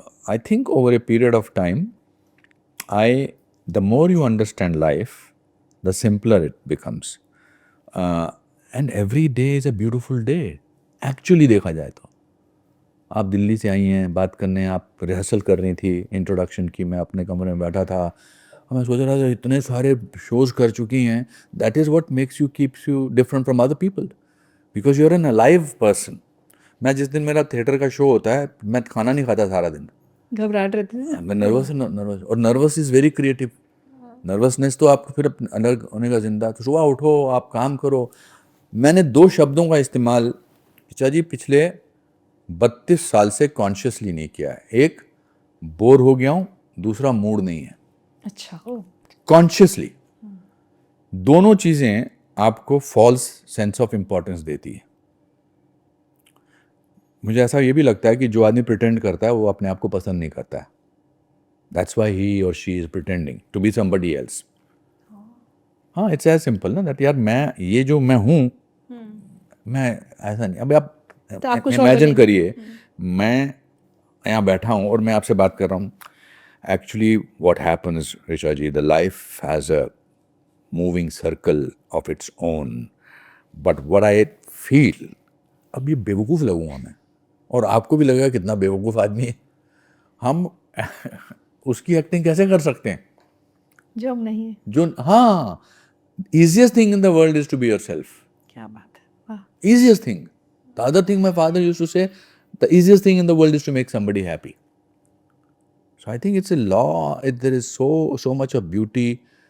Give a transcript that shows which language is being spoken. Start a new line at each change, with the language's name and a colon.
English: I think over a period of time the more you understand life, the simpler it becomes. And every day is a beautiful day.
Hindi: Actually देखा जाए तो आप दिल्ली से आई हैं बात करने, आप रिहर्सल कर रही थी इंट्रोडक्शन की, मैं अपने कमरे में बैठा था, मैं सोच रहा था इतने सारे शोज़ कर चुकी हैं,
English: That is what makes you keeps you different from other people, because you are an alive person.
Hindi: मैं जिस दिन मेरा थिएटर का शो होता है, मैं खाना नहीं खाता सारा दिन, घबराहट रहती है। मैं नर्वस, और
English: Nervous is very creative.
Hindi: Nervousness तो आपको फिर अलग होने का जिंदा, तो सुबह उठो, आप काम करो। मैंने 2 शब्दों का इस्तेमाल पिता जी पिछले 32 साल से कॉन्शियसली नहीं किया है। एक, बोर हो गया हूँ, दूसरा मूड नहीं है। अच्छा। कॉन्शियसली दोनों चीज़ें आपको
English: false sense of importance
Hindi: देती है। मुझे ऐसा ये भी लगता है कि जो आदमी प्रिटेंड करता है वो अपने आप को पसंद नहीं करता है।
English: That's why he or she is pretending to be somebody else.
Hindi: हाँ,
English: it's as simple
Hindi: ना, that यार मैं ये जो मैं हूँ, मैं ऐसा नहीं। अब आप तो आप कुछ इमेजिन करिए, मैं यहाँ बैठा हूँ और मैं आपसे बात कर रहा हूँ।
English: Actually, what happens, Richa ji, the life has a moving circle of its own. But what I feel,
Hindi: अब ये बेवकूफ़ लगूंगा मैं, और आपको भी लगेगा कितना बेवकूफ़ आदमी है। हम उसकी एक्टिंग कैसे कर सकते हैं जो हम नहीं है। जो, हाँ,
English: easiest thing in the world is to be yourself.
Hindi: क्या बात है, वाह।
English: Easiest thing. The other thing my father used to say, the easiest thing in the world is to make somebody happy. So I think it's a law. There is so much of beauty.